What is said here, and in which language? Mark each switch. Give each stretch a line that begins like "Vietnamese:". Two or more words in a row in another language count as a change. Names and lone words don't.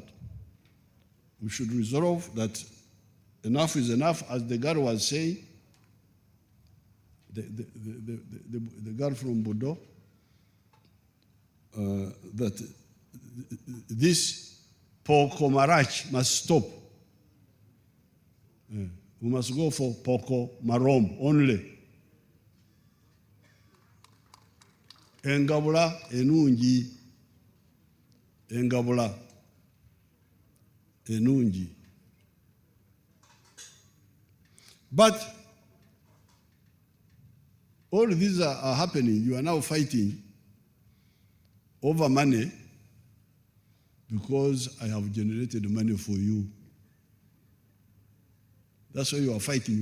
English: We should resolve that enough is enough, as the girl was saying, the girl from Bordeaux, that this Poko Marach must stop. We must go for Poko Marom only.
Nyankole: Engabula enungi. Engabula enungi.
English: But all these are happening. You are now fighting over money because I have generated money for you. That's why you are fighting.